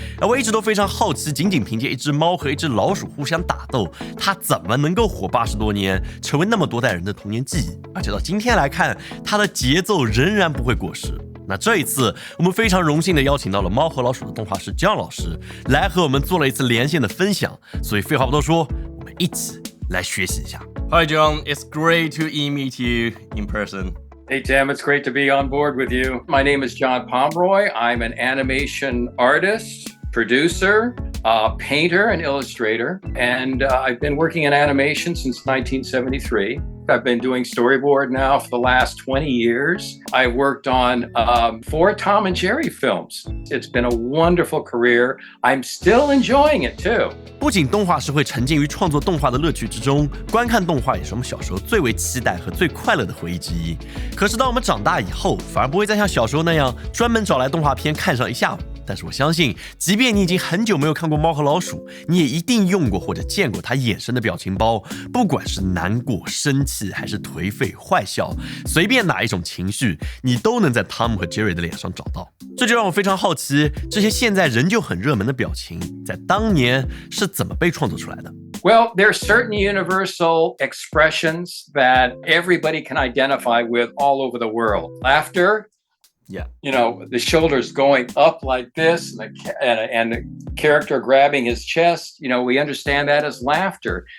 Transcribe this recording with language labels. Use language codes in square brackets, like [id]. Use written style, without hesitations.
[zh] 而我一直都非常好奇，仅凭借一只猫和一只老鼠互相打斗，它怎么能够活80多年，成为那么多代人的童年记忆？而且到今天来看，它的节奏仍然不会过时。那这一次，我们非常荣幸的邀请到了猫和老鼠的动画师 John 老师，来和我们做了一次连线的分享。所以废话不多说，我们一起来学习一下。 [en] Hi John, it's great to meet you in person. Hey Tim, it's great to be on board with you. My name is John Pomeroy. I'm an animation artist, producer, painter, and illustrator. And I've been working in animation since 1973.I've been doing storyboard now for the last 20 years. I worked on 4 Tom and Jerry films. It's been a wonderful career. I'm still enjoying it too. [zh] 不仅动画师会沉浸于创作动画的乐趣之中，观看动画也是我们小时候最为期待和最快乐的回忆之一。可是当我们长大以后，反而不会再像小时候那样专门找来动画片看上一下午。但是我相信，即便你已经很久没有看过《猫和老鼠》，你也一定用过或者见过它衍生的表情包，不管是难过、生气还是颓废、坏笑，随便哪一种情绪，你都能在 Tom 和 Jerry 的脸上找到。这就让我非常好奇，这些现在仍旧很热门的表情，在当年是怎么被创作出来的？ [en] Well, there are certain universal expressions that everybody can identify with all over the world. Laughter.Yeah. You know, the shoulders going up like this and the character grabbing his chest, you know, we understand that as laughter.